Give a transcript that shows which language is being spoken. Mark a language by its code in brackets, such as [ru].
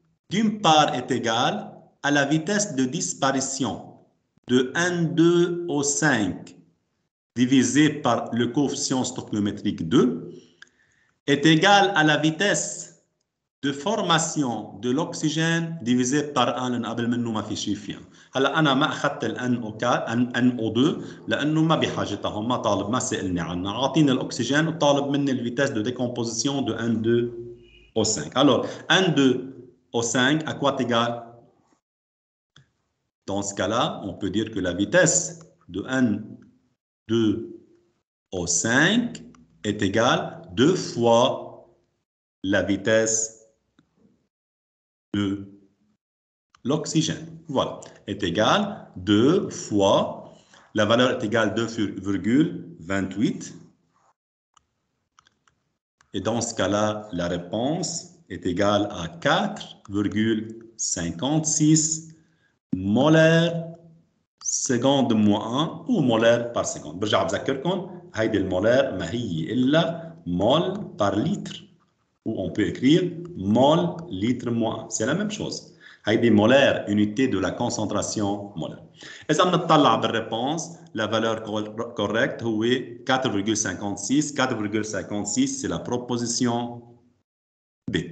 [fr] D'une part est égale à la vitesse de disparition de N2O5 divisé par le coefficient stoichiométrique 2 est égal à la vitesse de formation de l'oxygène divisé par 1 [ar] لأن قبل منه ما في شيء فيها. هلا أنا ما أخذت ال NO2 لأنه ما بحاجتها هون، ما طالب، ما سألني عنها. عاطيني الأكسجين وطالب مني الفيتاس [fr] de décomposition de N2O5. Alors N2O5 à quoi est égal? Dans ce cas-là, on peut dire que la vitesse de N2O5 est égale 2 fois la vitesse de l'oxygène. Voilà, est égale 2 fois, la valeur est égale 2,28. Et dans ce cas-là, la réponse est égale à 4,56 molaires seconde moins 1 ou molaire par seconde. [ar] برجع بذكركم هيدي المولار ما هي إلا [fr] mol par litre. Ou on peut écrire mol litre moins 1. C'est la même chose. [ar] هيدي [fr] molaire, unité de la concentration molaire. [ar] إذا بنطلع [fr] بالréponse, la valeur correcte [ar] هو [fr] 4,56. 4,56 c'est la proposition B.